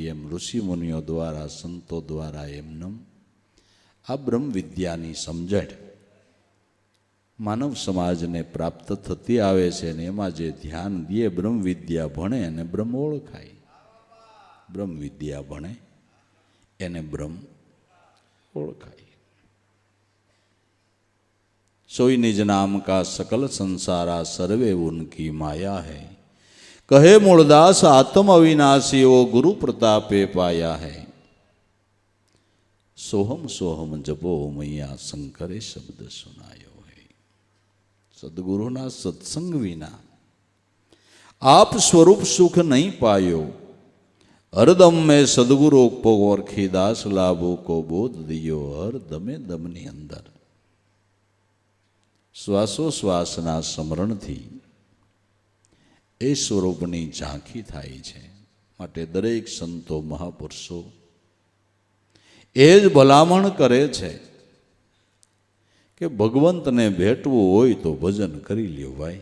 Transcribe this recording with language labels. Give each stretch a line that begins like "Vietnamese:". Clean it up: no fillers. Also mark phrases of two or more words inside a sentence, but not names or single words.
Gujarati: એમ ઋષિ મુનિઓ દ્વારા સંતો દ્વારા એમનેમ આ બ્રહ્મ વિદ્યાની સમજણ માનવ સમાજને પ્રાપ્ત થતી આવે છે. ને એમાં જે ધ્યાન દે બ્રહ્મ વિદ્યા ભણે અને બ્રહ્મ ઓળખાય. બ્રહ્મ વિદ્યા ભણે એને બ્રહ્મ ઓળખાય.
Hindi: सोई निज नाम का सकल संसारा सर्वे उनकी माया है. कहे मूलदास आत्म अविनाशी वो गुरु प्रतापे पाया है. सोहम सोहम जपो मैया शंकरे शब्द सुनायो है. सदगुरुना सत्संग विना आप स्वरूप सुख नहीं पायो. हरदम में सदगुरु को ओरखी दास लाभो को बोध दियो.
Gujarati: હર દમે દમની અંદર શ્વાસોશ્વાસના સ્મરણથી એ સ્વરૂપની ઝાંખી થાય છે. માટે દરેક સંતો મહાપુરુષો એ જ ભલામણ કરે છે કે ભગવંતને ભેટવું હોય તો ભજન કરી લ્યો ભાઈ.